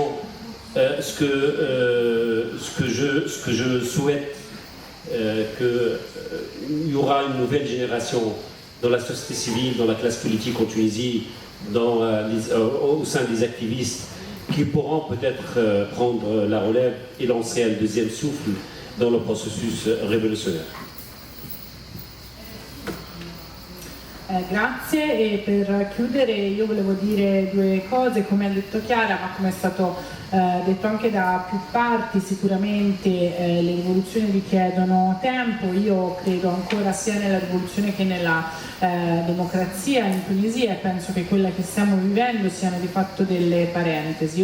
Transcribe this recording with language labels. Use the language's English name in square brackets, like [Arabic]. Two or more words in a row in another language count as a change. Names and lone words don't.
[French] Ce que je souhaite, qu'il y aura une nouvelle génération dans la société civile, dans la classe politique en Tunisie, au sein des activistes, qui pourront peut-être prendre la relève et lancer un deuxième souffle dans le processus révolutionnaire. [Italian] Grazie, e per chiudere io volevo dire due cose, come ha detto Chiara, ma come è stato detto anche da più parti. Sicuramente le rivoluzioni richiedono tempo. Io credo ancora sia nella rivoluzione che nella democrazia in Tunisia, e penso che quella che stiamo vivendo siano di fatto delle parentesi.